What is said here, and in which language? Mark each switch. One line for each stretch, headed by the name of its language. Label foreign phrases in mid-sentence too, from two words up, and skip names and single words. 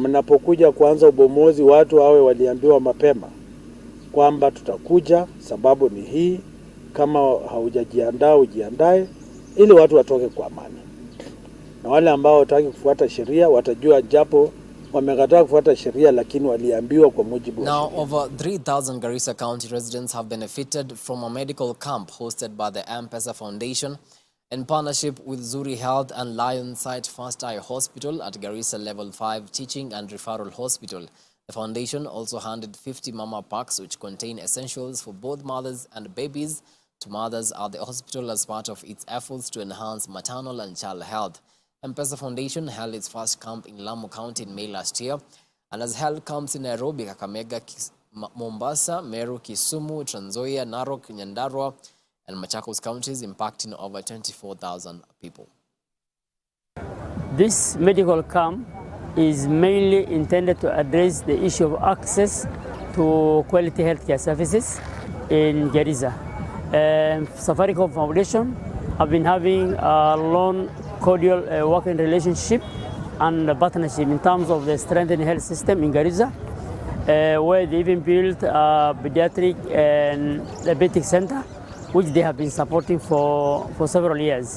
Swahili: Mnapokuja kuanza ubomozi, watu wawe waliambiwa mapema kwamba tutakuja, sababu ni hii. Kama haujajiandaa ujiandae, ili watu watoke kwa amani. Na wale ambao wataki kufuata sheria watajua japo wamekataa kufuata sheria, lakini waliambiwa kwa mujibu wa sheria.
English: Now, over 3,000 Garissa County residents have benefited from a medical camp hosted by the M-Pesa Foundation in partnership with Zuri Health and Lionside First Eye Hospital at Garissa Level 5 Teaching and Referral Hospital. The foundation also handed 50 mama packs which contain essentials for both mothers and babies to mothers at the hospital as part of its efforts to enhance maternal and child health. M-Pesa Foundation held its first camp in Lamu County in May last year and has held camps in Nairobi, Kakamega, Mombasa, Meru, Kisumu, Trans Nzoia, Narok, Nyandarua, and Machakos counties, impacting over 24,000 people. This medical camp is mainly intended to address the issue of access to quality healthcare services in Garissa. Safaricom Foundation have been having a long, cordial working relationship and partnership in terms of the strengthening health system in Garissa, where they even built a pediatric and diabetic center, which they have been supporting for several years.